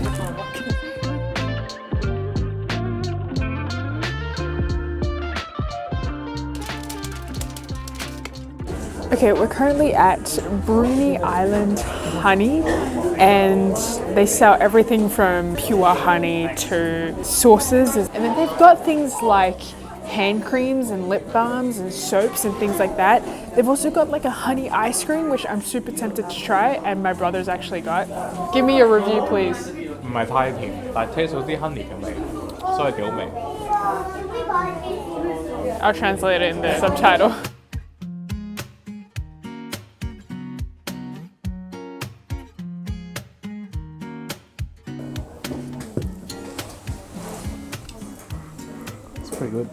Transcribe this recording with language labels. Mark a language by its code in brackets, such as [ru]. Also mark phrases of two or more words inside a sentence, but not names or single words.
[en] Okay, we're currently at Bruny Island Honey, and they sell everything from pure honey to sauces. And then they've got things like hand creams and lip balms and soaps and things like that. They've also got like a honey ice cream, which I'm super tempted to try, and my brother's actually got. Give me a review, please. [yue] 唔係太甜，但係 taste 到啲 honey 嘅味，所以幾好味。 [en] I'll translate it in the subtitle. Pretty good.